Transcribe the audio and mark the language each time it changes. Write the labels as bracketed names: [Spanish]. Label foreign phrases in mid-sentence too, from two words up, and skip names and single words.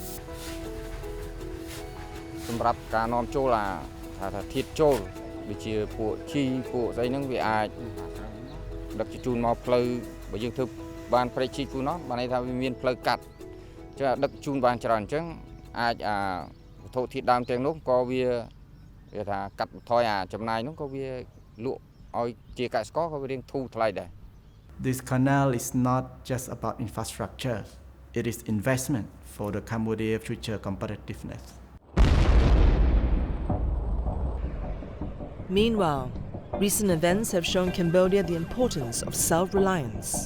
[Khmer] សម្រាប់ការនាំចូលថាធាតុចូលដូចជាពួកជីពួកស្អីហ្នឹងវាអាចដឹកជញ្ជូនមកផ្លូវបើយើងធ្វើបានព្រែកជីកពូណនបានន័យថាវាមានផ្លូវកាត់ចឹងដឹកជញ្ជូនបានច្រើនអញ្ចឹងអាចវត្ថុធាតុដើមទាំងនោះក៏វាថាកាត់បន្ថយចំណាយនោះក៏វាលក់ឲ្យជាកសិករក៏វារៀងធូរថ្លៃដែរ [English] This canal is not just about infrastructure. It is investment for the Cambodia future competitiveness. Meanwhile, recent events have shown Cambodia the importance of self-reliance.